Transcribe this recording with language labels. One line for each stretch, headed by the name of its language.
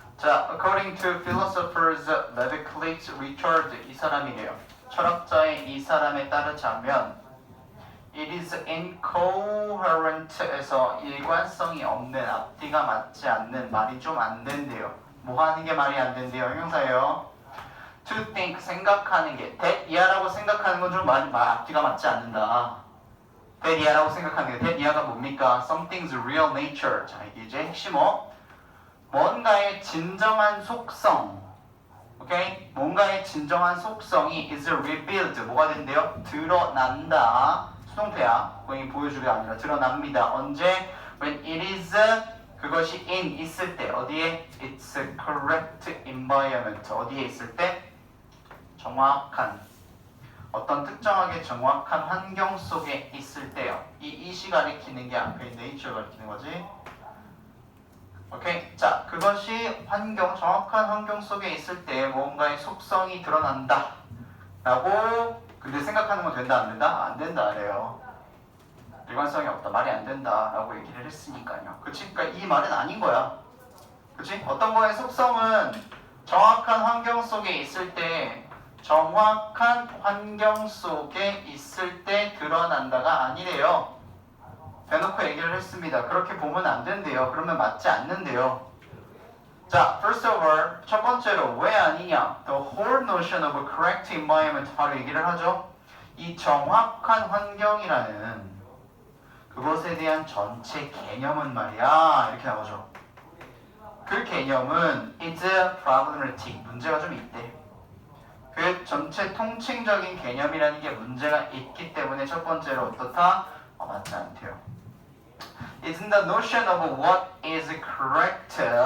English: 자, according to philosophers Levi-Clift Richard
Korean: 이 사람이래요. 철학자의 이 사람에 따르자면
English: it is incoherent
Korean: 에서 일관성이 없는 앞뒤가 맞지 않는 말이 좀 안 된대요. 뭐 하는 게 말이 안 된대요? 형용사예요.
English: to think
Korean: 생각하는 게 that 이하라고 생각하는 건 좀 앞뒤가 맞지 않는다. that 이하라고 생각하는 게 that 이하가 뭡니까?
English: something's real nature.
Korean: 자, 이게 이제 핵심어. 뭔가의 진정한 속성, 오케이? 뭔가의 진정한 속성이
English: is revealed,
Korean: 뭐가 된대요? 드러난다. 수동태야. 거의 보여주가 아니라 드러납니다. 언제?
English: When it is,
Korean: 그것이
English: in,
Korean: 있을 때. 어디에?
English: It's a correct environment.
Korean: 어디에 있을 때? 정확한, 어떤 특정하게 정확한 환경 속에 있을 때요. 이시 가리키는 게 앞에 nature 가리키는 거지. 오케이? 자, 그것이 정확한 환경 속에 있을 때 뭔가의 속성이 드러난다. 라고, 근데 생각하는 건 된다, 안 된다? 안 된다, 그래요. 일관성이 없다, 말이 안 된다. 라고 얘기를 했으니까요. 그치? 그러니까 이 말은 아닌 거야. 그치? 어떤 거의 속성은 정확한 환경 속에 있을 때, 정확한 환경 속에 있을 때 드러난다가 아니래요. 대놓고 얘기를 했습니다. 그렇게 보면 안 된대요. 그러면 맞지 않는데요. 자,
English: first of all,
Korean: 첫 번째로 왜 아니냐?
English: The whole notion of a correct environment
Korean: 바로 얘기를 하죠. 이 정확한 환경이라는 그것에 대한 전체 개념은 말이야. 이렇게 나오죠. 그 개념은
English: is problematic.
Korean: 문제가 좀 있대. 그 전체 통칭적인 개념이라는 게 문제가 있기 때문에 첫 번째로 어떻다? 맞지 않대요.
English: It's the notion of what is correct.